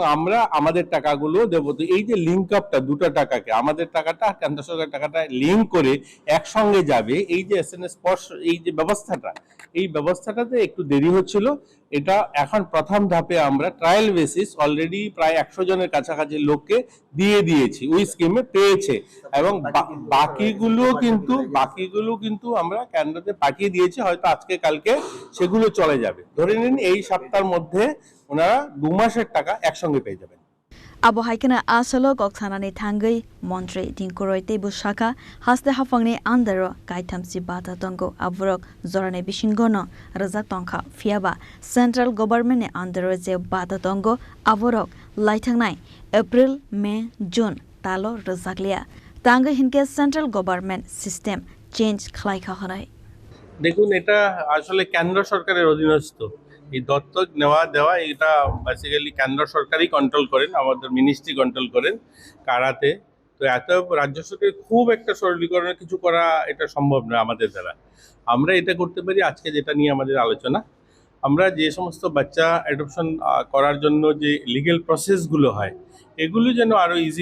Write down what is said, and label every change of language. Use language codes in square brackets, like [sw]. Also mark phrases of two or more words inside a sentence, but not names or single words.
[bn] আমরা আমাদের টাকাগুলো দেবো তো এই যে লিঙ্ক আপটা দুটো টাকাকে আমাদের টাকাটা কেন্দ্র সরকার টাকাটা লিঙ্ক করে একসঙ্গে যাবে এই যে এসএনএস পস এই যে ব্যবস্থাটা এই ব্যবস্থাটাতে একটু দেরি হচ্ছিল এটা এখন প্রথম ধাপে আমরা [en] trial basis already [bn] প্রায় 100 জনের কাছাকাছি লোককে দিয়ে দিয়েছি ওই স্কিমে পেয়েছে এবং বাকিগুলো কিন্তু আমরা কেন্দ্রতে পাঠিয়ে দিয়েছি হয়তো আজকে কালকে সেগুলো চলে যাবে ধরে নিন এই সপ্তাহের মধ্যে ওনারা 2 মাসের টাকা একসঙ্গে পেয়ে যাবেন [trp] Abo haikena asalo goksanani thangai Montri Tinkoroi Tebu Shaka haste hafangni andaro kaitamsi bata tongo avrok zorane bishingono razak tongkha fiaba Central Government ne andaro je bata tongo avrok laitangnai April May June talo razaklia tanga hinke [en] Central Government system change [trp] khlai kharai [bn] দেখুন এটা আসলে কেন্দ্র সরকারের অধীনস্থ এই দত্তক নেওয়া দেওয়া এটা বেসিক্যালি কেন্দ্র সরকারই কন্ট্রোল করেন আমাদের মিনিস্ট্রি কন্ট্রোল করেন কারাতে তো এত রাজ্য সরকার খুব একটা সরলীকরণের কিছু করা এটা সম্ভব নয় আমাদের দ্বারা আমরা এটা করতে পারি আজকে যেটা নিয়ে আমাদের আলোচনা আমরা যে সমস্ত বাচ্চা অ্যাডপশন করার জন্য যে লিগ্যাল প্রসেসগুলো হয় এগুলো যেন আরো ইজি